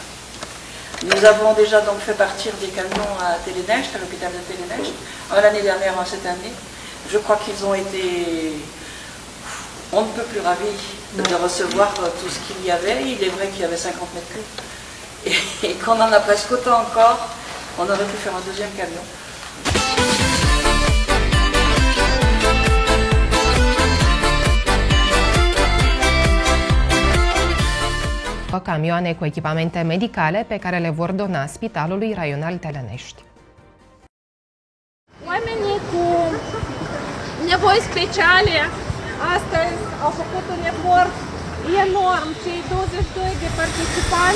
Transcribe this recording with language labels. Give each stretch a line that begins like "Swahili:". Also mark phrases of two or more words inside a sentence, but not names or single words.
French: Nous avons déjà donc fait partir des camions à Télénecht, à l'hôpital de Télénecht, l'année dernière, cette année. Je crois qu'ils ont été, on ne peut plus ravis de recevoir tout ce qu'il y avait. Il est vrai qu'il y avait 50 mètres cubes. Et qu'on en a presque autant encore, on aurait pu faire un deuxième camion.
Romanian: Camioane cu echipamente medicale pe care le vor dona Spitalului Raional Telenești. Oamenii cu nevoi speciale astăzi au făcut un efort enorm, cei 22 de participanți